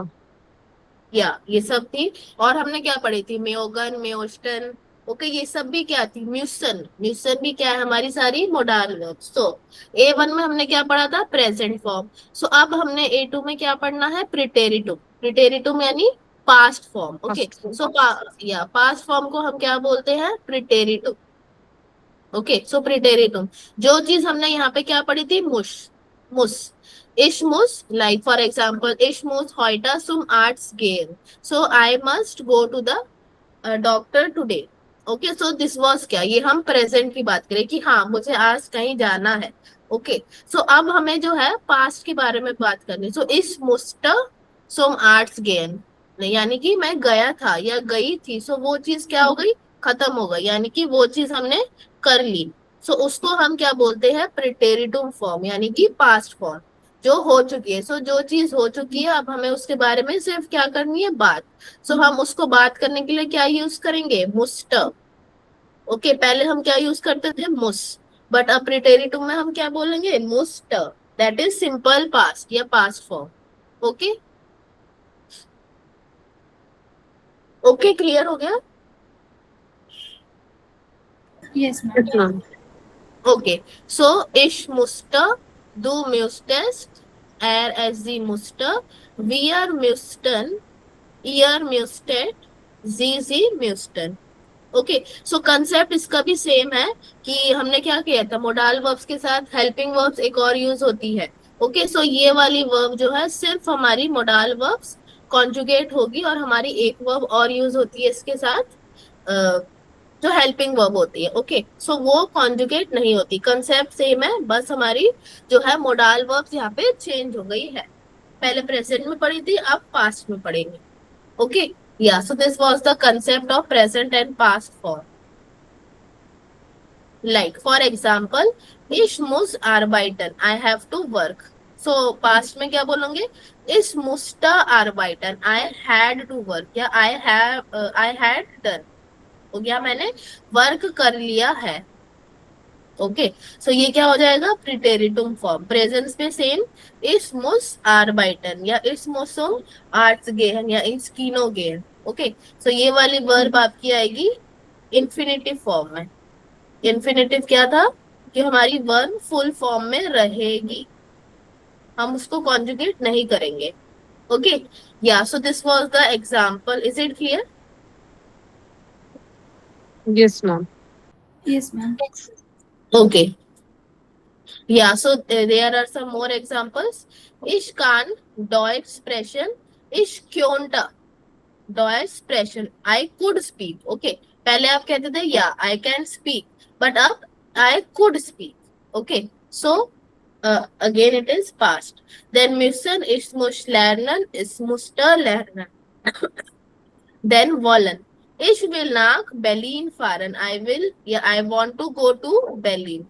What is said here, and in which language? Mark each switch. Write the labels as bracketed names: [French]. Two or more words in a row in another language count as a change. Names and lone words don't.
[Hindi] या ये सब थी. और हमने क्या पढ़ी थी? मेयोगन, मेयोस्टन. ओके, ये सब भी क्या थी? म्यूसन. म्यूसन भी क्या है? हमारी सारी [English] modal verbs. [Hindi] तो A1 में हमने क्या पढ़ा था? [English] present form. [Hindi] सो अब हमने A2 में क्या पढ़ना है? प्रिटेरिटुम. प्रिटेरिटुम यानी [English] past form. [Hindi] ओके, [English] Past form. [Hindi] सो या [English] past form [Hindi] को हम क्या बोलते हैं? प्रिटेरिटुम. ओके, सो प्रिटेरिटुम. जो चीज हमने यहाँ पे क्या पढ़ी थी? मुश. मुस. [German] Ich muss, [English] like for example, [German] ich muss heute zum Arzt gehen. [English] So I must go to the doctor today. Okay, so this was क्या? [Hindi] ये हम प्रेजेंट की बात करें कि हाँ मुझे आज कहीं जाना है. ओके, सो अब हमें जो है पास्ट के बारे में बात करनी. [German] सो ich musste zum Arzt gehen, [Hindi] यानी कि मैं गया था या गई थी. सो वो चीज क्या हो गई? खत्म हो गई, यानी कि वो चीज हमने कर ली। सो उसको हम क्या बोलते हैं, प्रिटेरिटुम फॉर्म, यानी कि [English] past form, [Hindi] जो हो चुकी है। सो जो चीज हो चुकी है अब हमें उसके बारे में सिर्फ क्या करनी है, बात। सो हम उसको बात करने के लिए क्या यूज करेंगे, मुस्ट। ओके, पहले हम क्या यूज करते थे, मुस, बट अब प्रिटेरिटुम में हम क्या बोलेंगे, मुस्ट। [English] that is simple past या past form. [Hindi] ओके, ओके, क्लियर हो गया। [English] Yes, ma'am. Yes, ma'am. [German] Okay, so ich musste, du müsstest, es sie musste, wir müssten, ihr müsstet, sie müssten। [Hindi] ओके, सो कंसेप्ट इसका भी सेम है कि हमने क्या किया था, [English] modal verbs [Hindi] के साथ [English] helping verbs [Hindi] एक और यूज होती है। ओके, सो ये वाली वर्ब जो है सिर्फ हमारी [English] modal verbs [Hindi] कॉन्जुगेट होगी, और हमारी एक वर्ब और यूज होती है इसके साथ, जो [English] helping verb [Hindi] होती है। ओके, सो वो कॉन्जुगेट नहीं होती, कंसेप्ट सेम है, बस हमारी जो है [English] modal verbs [Hindi] यहाँ पे चेंज हो गई है। पहले प्रेजेंट में पढ़ी थी, अब पास्ट में पढ़ेंगे। ओके, या [English] so this was the concept of present and past form. like for example, [German] ich muss arbeiten, [English] I have to work। [Hindi] सो पास्ट में क्या बोलोगे, [German] ich musste arbeiten, [English] I had to work, या I had done, [Hindi] हो गया, मैंने वर्क कर लिया है। ओके, सो ये क्या हो जाएगा, प्रिटेरिटुम फॉर्म। प्रेजेंस में सेम, [German] ich muss arbeiten या ich muss zum Arzt gehen या ich kino gehen। [Hindi] ओके, सो ये वाली वर्ब आपकी आएगी [English] infinitive form [Hindi] में। इन्फिनेटिव क्या था, कि हमारी वर्ब [English] full form [Hindi] में रहेगी, हम उसको कॉन्जुगेट नहीं करेंगे। [English] ओके, या so this was the example, is it clear. Yes, ma'am. Yes, ma'am. ओके, yeah, so there are some more examples. [German] Ich kann Deutsch sprechen, ich könnte Deutsch sprechen, [English] I could speak। Okay, [Hindi] पहले आप कहते थे [English] yeah I can speak, but अब I could speak। Okay, so again it is past। [German] Then müssen, ich muss lernen, ich musste lernen। Then wollen, ich will nach Berlin fahren, [English] I will, yeah, I want to go to Berlin।